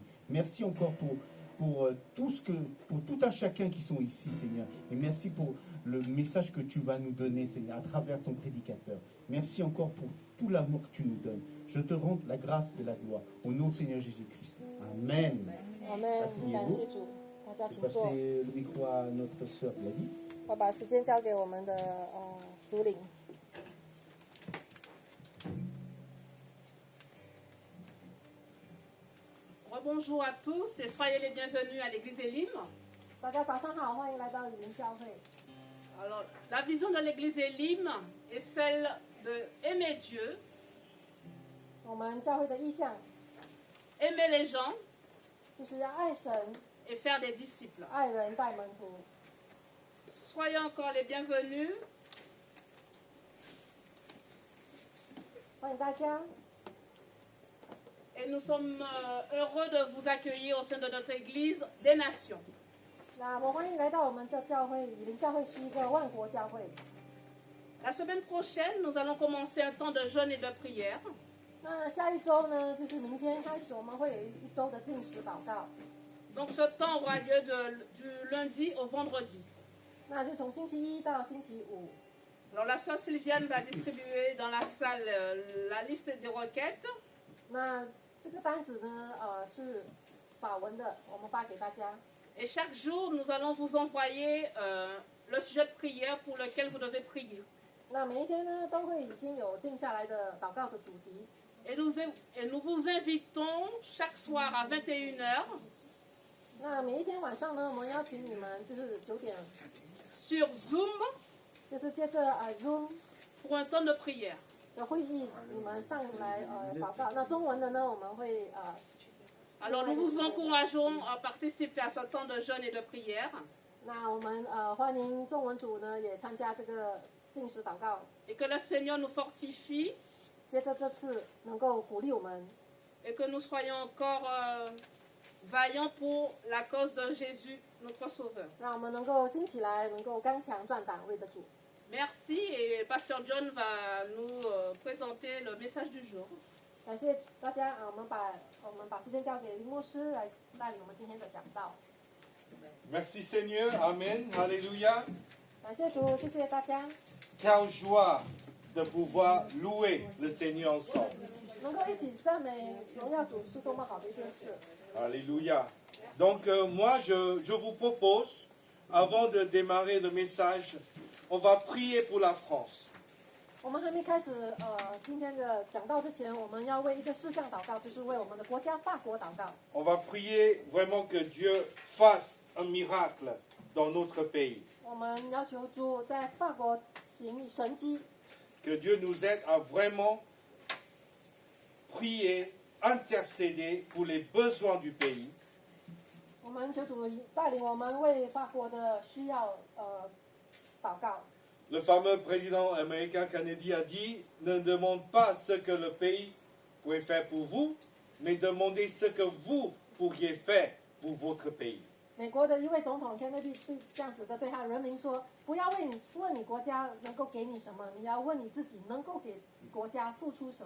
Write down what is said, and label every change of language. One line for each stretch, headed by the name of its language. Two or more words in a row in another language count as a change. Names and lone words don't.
French: Merci encore pour tout un chacun qui sont ici, Seigneur. Et merci pour le message que tu vas nous donner, Seigneur, à travers ton prédicateur. Merci encore pour tout l'amour que tu nous donnes. Je te rends la grâce et la gloire. Au nom de Seigneur Jésus-Christ. Amen. Amen， Asseyez-vous.
Chinese: 感谢主，大家
French: Je
Chinese: 请
French: vais
Chinese: 坐。
French: passer le micro à notre sœur Gladys.
Chinese: 我把时间交给我们的主领。
French: Bonjour à tous et soyez les bienvenus à l'église Elim.
Chinese: 大家早上好，欢迎来到以林教会。
French: Alors, la vision de l'église Elim est celle de aimer Dieu,
Chinese: 我们教会的意向
French: aimer les gens
Chinese: 就是要爱神、
French: et faire des disciples.
Chinese: 爱人、带门徒。
French: Soyez encore les bienvenus.
Chinese: 欢迎大家，
French: Et nous sommes heureux de vous accueillir au sein de notre église des nations.
Chinese: 那我欢迎来到我们这教会。以林教会是一个万国教会。
French: La semaine prochaine, nous allons commencer un temps de jeûne et de prière.
Chinese: 那下一周呢，就是明天开始，我们会有一周的禁食祷告。
French: Donc ce temps aura lieu du lundi au vendredi.
Chinese: 那就从星期一到星期五。
French: Alors la sœur Sylviane va distribuer dans la salle la liste des requêtes.
Chinese: 那这个单子呢，是法文的，我们发给大家。
French: Et chaque jour, nous allons vous envoyer le sujet de prière pour lequel vous devez prier.
Chinese: 那每一天呢，都会已经有定下来的祷告的主题。
French: Et nous vous invitons chaque soir à 21h
Chinese: 那每一天晚上呢，我们邀请你们，就是9点，
French: sur Zoom
Chinese: 就是接着Zoom
French: pour un temps de prière.
Chinese: 的会议，你们上来祷告。那中文的呢，我们会
French: Alors nous vous encourageons à participer à ce temps de jeûne et de prière
Chinese: 那我们欢迎中文组呢也参加这个禁食祷告。
French: et que le Seigneur nous fortifie
Chinese: 接着这次能够鼓励我们，
French: et que nous soyons encore vaillants pour la cause de Jésus, notre Sauveur.
Chinese: 让我们能够兴起来，能够刚强壮胆，为的主。
French: Merci et Pasteur John va nous présenter le message du jour.
Chinese: 感谢大家我们把时间交给林牧师来带领我们今天的讲道。
French: Merci Seigneur, Amen, Alléluia.
Chinese: 感谢主，谢谢大家，
French: Quelle joie de pouvoir louer le Seigneur ensemble.
Chinese: 能够一起赞美荣耀主是多么好的一件事。
French: Alléluia. Donc moi, je vous propose, avant de démarrer le message, on va prier pour la France.
Chinese: 我们还没开始今天的讲道之前，我们要为一个事项祷告，就是为我们的国家法国祷告。
French: On va prier vraiment que Dieu fasse un miracle dans notre pays.
Chinese: 我们要求主在法国行神迹，
French: Que Dieu nous aide à vraiment prier, intercéder pour les besoins du pays.
Chinese: 我们求主带领我们为法国的需要祷告。
French: Le fameux président américain Kennedy a dit, ne demande pas ce que le pays pourrait faire pour vous, mais demandez ce que vous pourriez faire pour votre pays.
Chinese: 美国的一位总统 Kennedy 这样子的对他的人民说：“不要问你国家能够给你什么，你要问你自己能够给国家付出什么。”